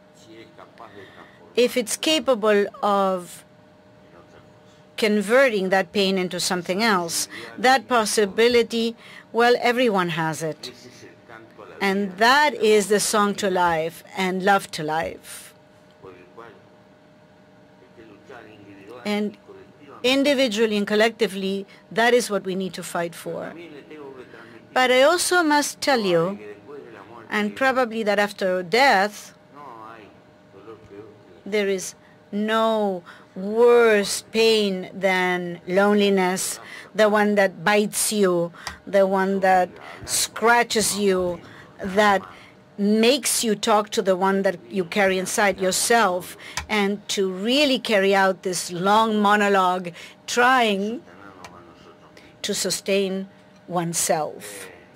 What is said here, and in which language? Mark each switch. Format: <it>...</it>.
<es>si es capaz de transformar</es> <en>if it's capable of</en> <es>en otra cosa.</es> <en>converting that pain into something else. That possibility, well, everyone has it.</en> <es>Ese es el canto a la vida</es> <en>And that is the song to life and love to life.</en> <es>por el cual hay que luchar individual</es> <en>And</en> <es>y colectivamente.</es> <en>individually and collectively, that is what we need to fight for.</en> <es>También le tengo que transmitir</es> <en>But I also must tell you,</en> <es>que después de la muerte</es> <en>and probably that after death,</en> <es>no hay dolor peor que</es> <en>there is no worse pain than loneliness, the one that bites you, the one that scratches you, that makes you talk to the one that you carry inside yourself, and to really carry out this long monologue trying to sustain oneself.</en>